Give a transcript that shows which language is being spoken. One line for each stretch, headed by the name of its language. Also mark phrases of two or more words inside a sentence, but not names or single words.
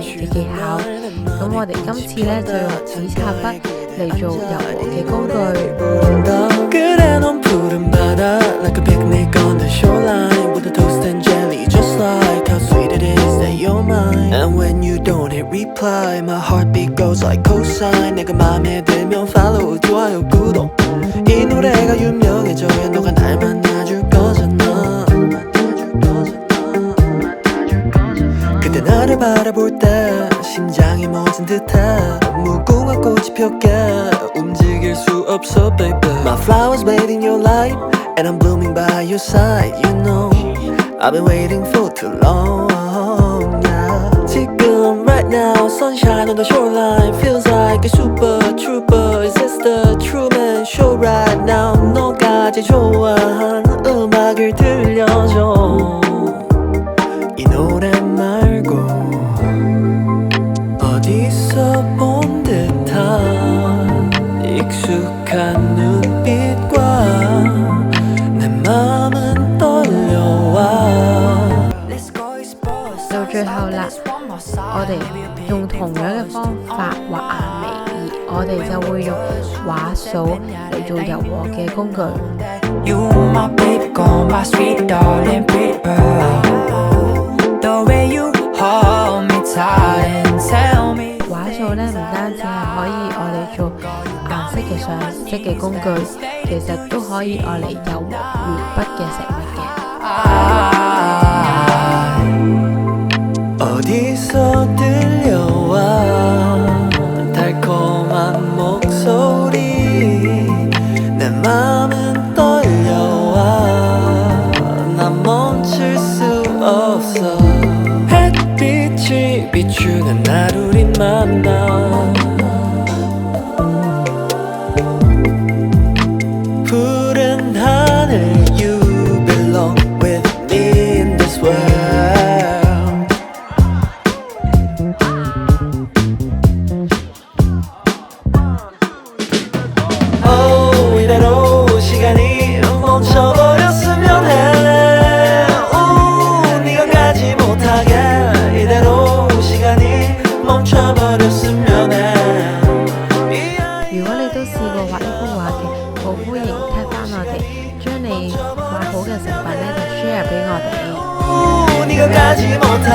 Cantonese: 技巧。咁我哋今次呢，就用紙擦筆嚟做柔和嘅工具。
Korean: 그래 넌 푸른 바다
English: Like a picnic on the shoreline With a toast and jelly Just like how sweet it is that you're mine And when you don't hit reply My heartbeat goes like cosine
Korean: 내가 맘에 들면
English: follow
Korean: 좋아요 구독 이 노래가 유명해져야 너가 날 만나줄 거잖아 그때 나를 바라볼 때 심장이 멎은 듯해 무궁화 꽃이 폈게 움직일 수 없어
English: baby My flowers bathe in your light And I'm blooming by your side You know I've been waiting for too long yeah.
Korean: 지금
English: right now Sunshine on the shoreline Feels like a super trooper Is this the Truman Show right now
Korean: 너가 제일 좋아하는 음악을 들려줘 이 노래 말고 어디서 본 듯한 익숙한 눈빛과 내 맘은 떨려와
Cantonese: 到最後啦，我哋用同樣嘅方法畫眼眉，而我哋就會用畫掃嚟做柔和嘅工具。
English: You my baby girl, my sweet darling, pretty pearl. The way you hold me tight and tell me.
Cantonese: 畫掃呢，唔單止係可以我哋做顏色嘅上色嘅工具，其實都可以我嚟柔和鉛筆嘅食物嘅。
Korean: 어디서 들려와 달콤한 목소리 내 맘은 떨려와 난 멈출 수 없어 햇빛이 비추는 날 우린 만나 푸른 하늘
English: You belong with me in this world
Korean: 이대로 시간이 멈춰버렸으면 해 네가 가지 못하게 이대로 시간이 멈춰버렸으면 해
Cantonese: 如果你都試過畫呢幅畫嘅，好歡迎 tag 返我哋，將你畫好嘅成品呢，就 share 俾我哋。
Korean: 네가 가지